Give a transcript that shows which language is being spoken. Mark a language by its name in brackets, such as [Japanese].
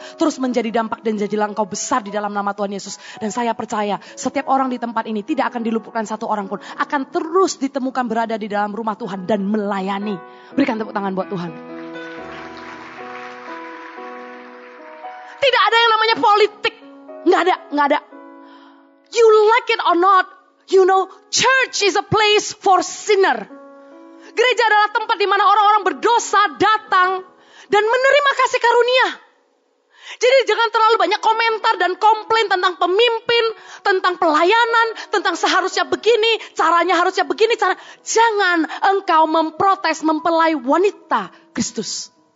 [Indonesian] Terus menjadi dampak dan jadilah engkau besar di dalam nama Tuhan Yesus. Dan saya percaya setiap orang di tempat ini tidak akan diluputkan satu orang pun. Akan terus ditemukan berada di dalam rumah Tuhan dan melayani. Berikan tepuk tangan buat Tuhan. Tidak ada yang namanya politik. Nggak ada. [English] You like it or not, you know, church is a place for sinner. [Indonesian] Gereja adalah tempat di mana orang-orang berdosa datang dan menerima kasih karunia. Jadi jangan terlalu banyak komentar dan komplain tentang pemimpin, tentang pelayanan, tentang seharusnya begini, caranya harusnya begini. Jangan engkau memprotes mempelai wanita Kristus.